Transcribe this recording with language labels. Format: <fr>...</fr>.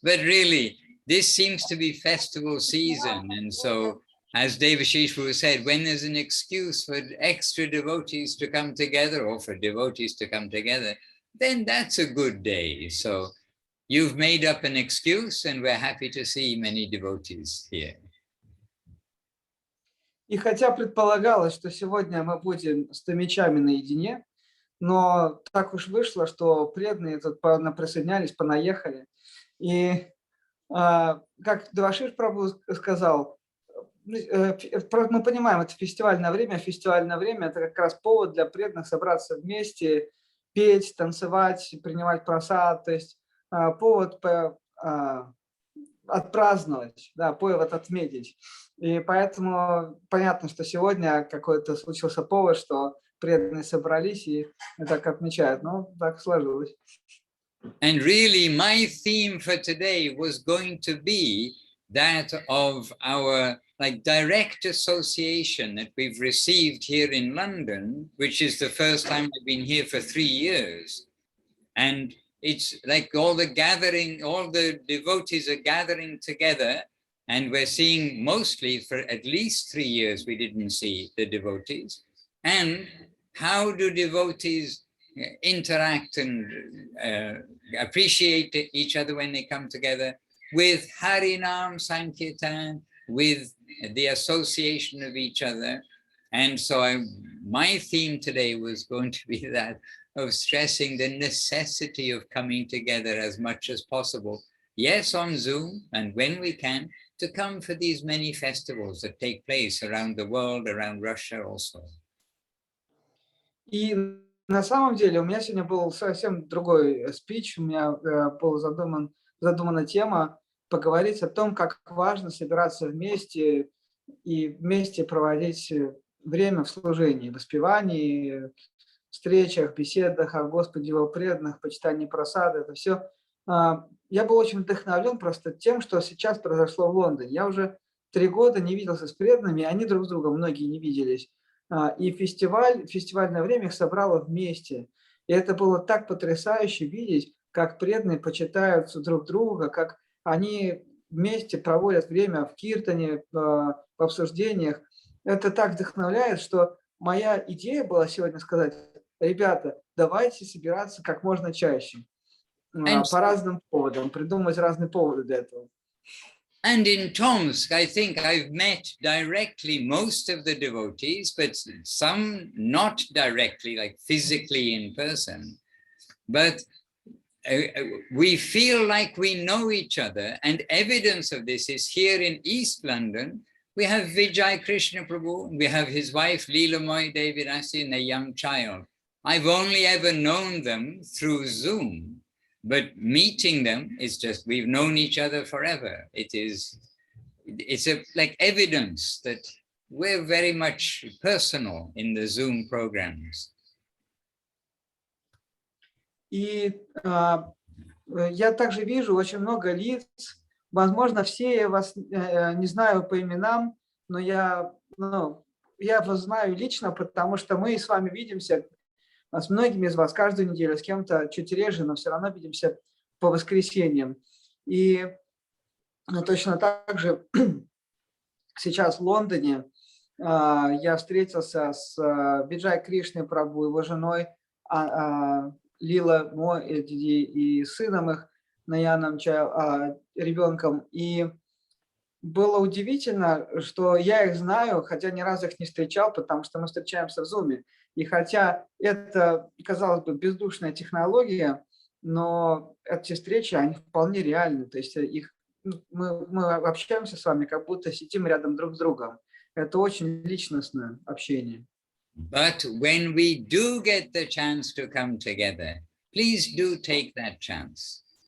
<en>But really, this seems to be festival season, and so, as Devashish said, when there's an excuse for extra devotees to come together, or for devotees to come together, then that's a good day. So you've made up an excuse, and we're happy to see many devotees here.</en> <ru>И хотя предполагалось, что сегодня мы будем с томичами наедине, но так уж вышло, что преданные тут присоединялись, понаехали. И как Девашиш Прабху сказал, мы понимаем, это фестивальное время. Фестивальное время – это как раз повод для преданных собраться вместе, петь, танцевать, принимать прасад, то есть повод отпраздновать, да, повод отметить. И поэтому понятно, что сегодня какой-то случился повод, что преданные собрались и так отмечают. Ну, так сложилось.</ru> <en>And really, my theme for today was going to be that of our direct association that we've received here in London, which is the first time I've been here for 3 years. And it's like all the devotees are gathering together, and we're seeing mostly for at least 3 years we didn't see the devotees. And how do devotees interact and appreciate each other when they come together? with Harinam Sankirtan, with the association of each other. And so my theme today was going to be that of stressing the necessity of coming together as much as possible. Yes, on Zoom, and when we can, to come for these many festivals that take place around the world, around Russia also.</en> <ru>И на самом деле у меня сегодня был совсем другой спич. У меня была задумана тема поговорить о том, как важно собираться вместе и вместе проводить время в служении, в воспевании, встречах, беседах о Господе, его преданных, почитании просады. Это все. Я был очень вдохновлен просто тем, что сейчас произошло в Лондоне. Я уже 3 года не виделся с преданными, они друг с другом, многие не виделись. И фестивальное время их собрало вместе. И это было так потрясающе видеть, как преданные почитают друг друга, как они вместе проводят время в киртане, в обсуждениях. Это так вдохновляет, что моя идея была сегодня сказать: ребята, давайте собираться как можно чаще. По разным поводам, придумать разные поводы для этого.</ru> <en>And in Tomsk, I think I've met directly most of the devotees, but some not directly, like physically in person. But we feel like we know each other, and evidence of this is here in East London. We have Vijay Krishna Prabhu, we have his wife Leelamoy Devirasi and a young child. I've only ever known them through Zoom. But meeting them is just, we've known each other forever. It's like evidence that we're very much personal in the Zoom programs.</en> <ru>И я также вижу очень много лиц. Возможно, все я вас не знаю по именам, но я вас знаю лично, потому что мы с вами видимся. С многими из вас каждую неделю, с кем-то чуть реже, но все равно видимся по воскресеньям. И точно так же сейчас в Лондоне я встретился с Виджай Кришной Прабху, его женой Лила Мо и сыном их, Наяном ребенком. И было удивительно, что я их знаю, хотя ни разу их не встречал, потому что мы встречаемся в Zoom. И хотя это, казалось бы, бездушная технология, но эти встречи, они вполне реальны. То есть мы общаемся с вами, как будто сидим рядом друг с другом. Это очень личностное общение.</ru> <en>But when we do get the chance to come together, please do take that chance.</en>